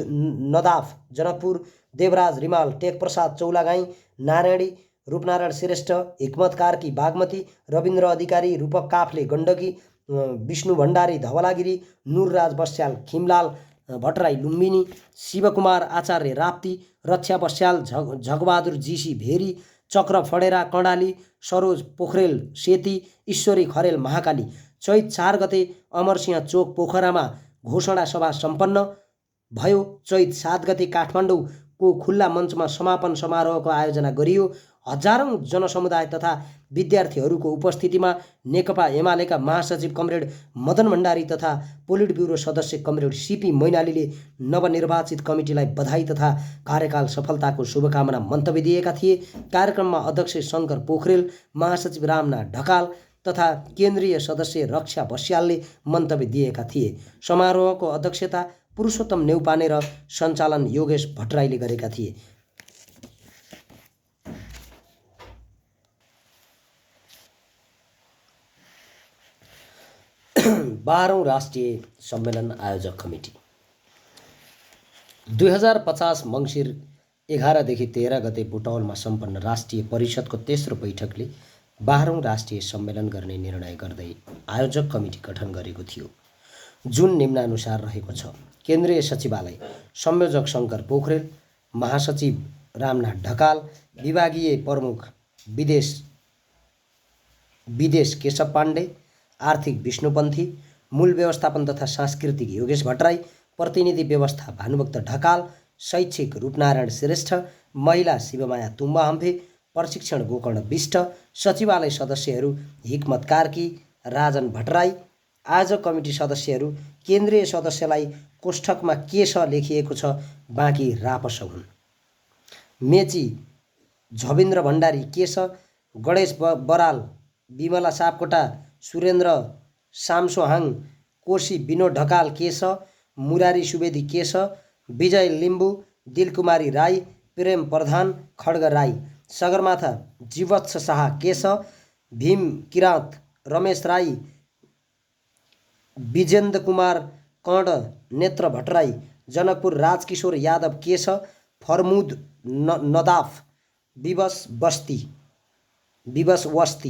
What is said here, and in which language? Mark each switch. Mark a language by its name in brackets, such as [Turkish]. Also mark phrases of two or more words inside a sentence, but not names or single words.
[Nepali] नदाफ जनकपुर, देवराज रिमाल टेकप्रसाद चौलागाई, नारायणी, रूपनारायण श्रेष्ठ, हिक्मत कार्की बागमती, रविन्द्र अधिकारी, रूपक काफ्ले गण्डकी, विष्णु भण्डारी धवलागिरी, नुरराज बस्याल खिमलाल भट्टराई लुम्बिनी, शिवकुमार आचार्य राप्ती, रक्षा बस्याल झगबहादुर जीसी भेरी, चक्र फडेरा कर्णाली, सरोज पोखरेल सेती, ईश्वरी खरेल महाकाली। चैत 4 गते अमरसिंह चोक पोखरामा घोषणा सभा सम्पन्न भयो। चैत 7 गते काठमाडौँको खुल्ला मञ्चमा समापन समारोहको आयोजना गरियो। हजारौं जनसमुदाय तथा विद्यार्थीहरूको उपस्थितिमा नेकपा एमालेका महासचिव कमरेड मदन भण्डारी तथा पोलिट ब्युरो सदस्य कमरेड सीपी मैनालीले नवनिर्वाचित कमिटीलाई बधाई तथा कार्यकाल सफलताको शुभकामना मन्तव्य दिएका थिए। कार्यक्रममा अध्यक्ष शङ्कर पोखरेल, महासचिव रामनाथ ढकाल तथा केन्द्रीय सदस्य रक्षा बस्यालले मन्तव्य दिएका थिए। समारोहको अध्यक्षता पुरुषोत्तम नेउपाने र सञ्चालन योगेश भट्टराईले गरेका थिए। 12औं राष्ट्रिय सम्मेलन आयोजक कमिटी 2050 मङ्सिर 11 देखि 13 गते बुटौलमा सम्पन्न राष्ट्रिय परिषदको तेस्रो बैठकले 12औं राष्ट्रिय सम्मेलन गर्ने निर्णय गर्दै आयोजक कमिटी गठन गरेको थियो, जुन निम्नानुसार रहेको छ। केन्द्रीय सचिवालय संयोजक शङ्कर पोखरेल, महासचिव रामनाथ ढकाल, विभागीय प्रमुख विदेश केशव पाण्डे, आर्थिक विष्णुपन्थी, मूल व्यवस्थापन तथा सांस्कृतिक योगेश भट्टराई, प्रतिनिधि व्यवस्था भानुभक्त ढकाल, शैक्षिक रूपनारायण श्रेष्ठ, महिला शिवमाया तुम्बा हम्फे, प्रशिक्षण गोकर्ण विष्ट, सचिवालय सदस्यहरू हिक्मत कार्की, राजन भट्टराई। आयोजक कमिटी सदस्यहरू केन्द्रीय सदस्यलाई कोष्ठकमा के छ लेखिएको छ बाँकी रापस हुन्। मेची झविन्द्र भण्डारी केश, गणेश बराल, विमला सापकोटा, सुरेन्द्र सामसोहाङ कोशी, विनोद ढकाल केश, मुरारी सुवेदी केश, विजय लिम्बू, दिलकुमारी राई, प्रेम प्रधान, खड्ग राई। सगरमाथा जीवत्स शाह केश, भीम किराँत, रमेश राई, विजेन्द्र कुमार कर्ण, नेत्र भट्टराई। जनकपुर राजकिशोर यादव केश, फरमुद नदाफ, विवश वस्ती।